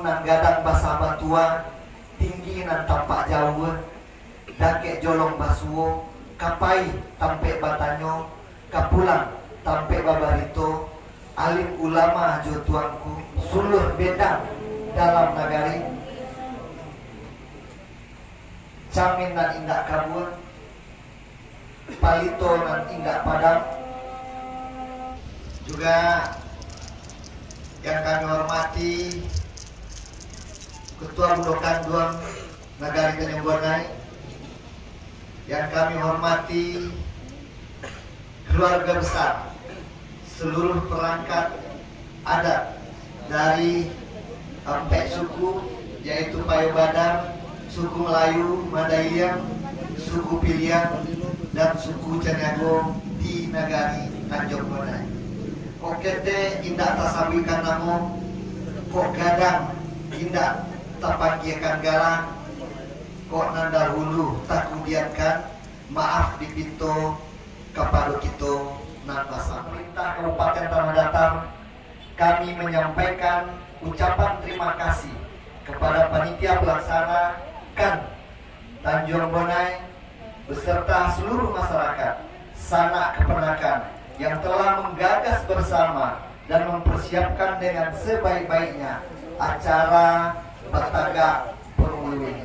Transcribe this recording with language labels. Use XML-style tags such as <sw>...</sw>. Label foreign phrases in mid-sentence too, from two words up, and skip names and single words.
<min>nan gadang basa batua, tinggi nan tampak jauh, dake jolong basuo, kapai tampe batanyo, kapulang tampe babarito, alim ulama jo tuangku, sulur bedang dalam nagari, camin nan indah kabur, palito nan indah padang.</min> <id>Juga yang kami hormati Ketua Budokan Duang Nagari Tanjung Bonai, yang kami hormati keluarga besar seluruh perangkat adat dari 4 suku, yaitu Payo Badar, suku Melayu, Mandailing, suku Piliang, dan suku Caniago di Nagari Tanjung Bonai.</id> <min>Kokete indah tasabikan namo, kok gadang indah tapanggiakan galang, kok nanda hulu tak kudiankan, maaf dipinto kepada kita nan pasang.</min> <id>Pemerintah Kabupaten Tanah Datar, kami menyampaikan ucapan terima kasih kepada panitia pelaksana KAN Tanjung Bonai beserta seluruh masyarakat sanak kepenakan yang telah menggagas bersama dan mempersiapkan dengan sebaik-baiknya acara Bataga Pengulu ini.</id>